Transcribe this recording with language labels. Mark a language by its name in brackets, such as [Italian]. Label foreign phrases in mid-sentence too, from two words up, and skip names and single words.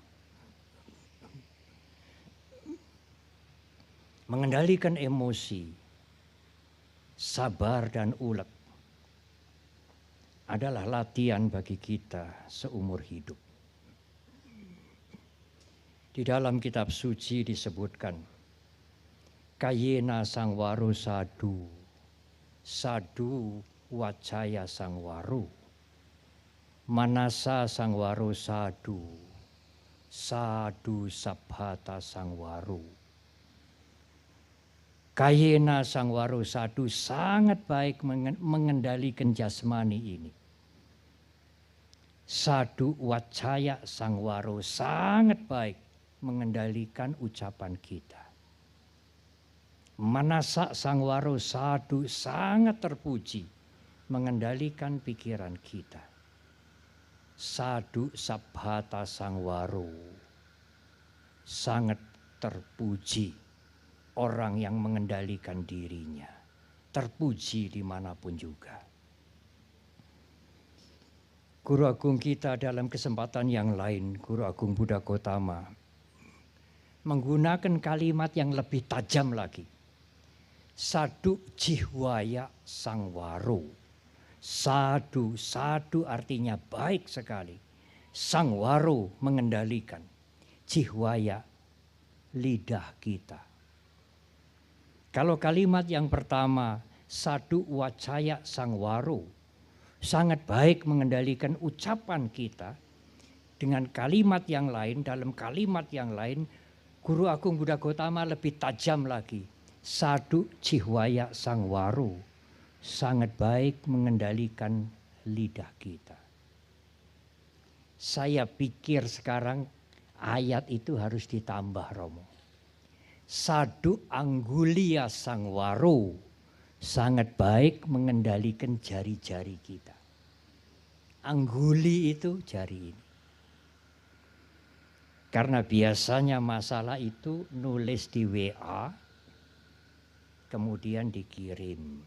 [Indonesian] Mengendalikan emosi, sabar dan ulet adalah latihan bagi kita seumur hidup. Di dalam kitab suci disebutkan, [Pali] Kayena sangwaru sadu, sadu wacaya sangwaru, manasa sangwaru sadu, sadu sabhata sangwaru. Kayena sangwaru sadu [Indonesian] sangat baik mengendalikan jasmani ini. [Pali] Sadu wacaya sangwaro [Indonesian] sangat baik mengendalikan ucapan kita. [Pali] Manasa sangwaro sadu [Indonesian] sangat terpuji mengendalikan pikiran kita. [Pali] Sadu sabhata sangwaro [Indonesian] sangat terpuji orang yang mengendalikan dirinya. Terpuji dimanapun juga. Guru Agung kita dalam kesempatan yang lain, Guru Agung Buddha Gotama, menggunakan kalimat yang lebih tajam lagi. [Pali] Sadu jihwaya sangwaro. [Indonesian] Sadu artinya baik sekali. Sangwaro mengendalikan. Jihwaya lidah kita. Kalau kalimat yang pertama, [Pali] sadu wacaya sangwaro, [Indonesian] sangat baik mengendalikan ucapan kita. Dengan kalimat yang lain, dalam kalimat yang lain, Guru Agung Buddha Gotama lebih tajam lagi. [Pali] Sadu jihwaya sangwaro, [Indonesian] sangat baik mengendalikan lidah kita. Saya pikir sekarang ayat itu harus ditambah, Romo. [Pali] Sadu anggulia sangwaro, [Indonesian] sangat baik mengendalikan jari-jari kita. Angguli itu jari ini. Karena biasanya masalah itu nulis di WA, kemudian dikirim.